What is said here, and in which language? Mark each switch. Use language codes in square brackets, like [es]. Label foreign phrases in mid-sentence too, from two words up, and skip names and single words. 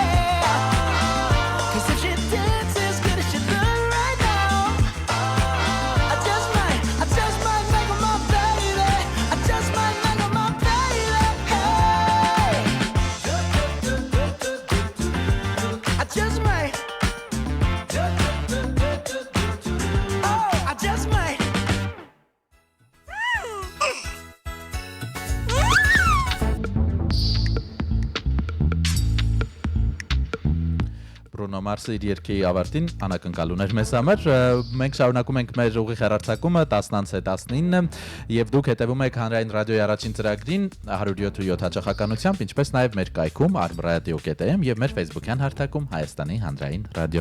[en] Cause if she dances good as she look right now, I just might make her my baby. I just might make her my baby. Hey, I just might. Oh, I just might. [hy] Բրունո Մարսը իր երգի ավարտին անակնկալուն էր մեզ համար։ Մենք շարունակում ենք մեր ուղիղ հեռարձակումը 10:19 եւ դուք հետեւում եք Հանրային ռադիոյի առաջին ծրագրին 107.7 հաճախականությամբ, ինչպես նաեւ մեր կայքում armradio.am եւ մեր Facebook-յան հարթակում Հայաստանի Հանրային ռադիո։